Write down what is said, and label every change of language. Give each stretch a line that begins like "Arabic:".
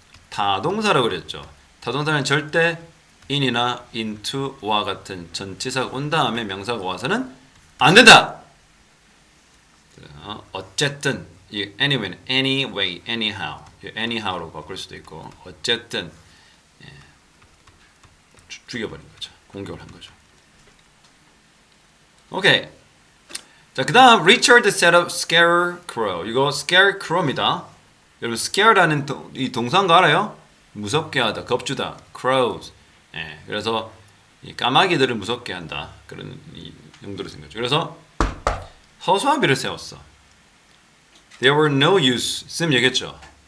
Korean: 타동사라고 그랬죠. 타동사는 절대 in이나 into와 같은 전치사가 온 다음에 명사가 와서는 안 된다. 어쨌든 이 anyway, anyway, anyhow, anyhow로 바꿀 수도 있고 어쨌든 죽여버린 거죠. 공격을 한 거죠. 오케이. 자, 그 다음
English: Richard set up scarecrow.
Korean: 이거 scarecrow입니다. 여러분 scare라는 이 동사인 거 알아요? 무섭게 하다, 겁주다. crows. 그래서 이 까마귀들을 무섭게 한다. 그런 이 용도로 쓴 거죠. 그래서 허수아비를 세웠어.
English: There were no use.
Korean: 쌤 얘기했죠.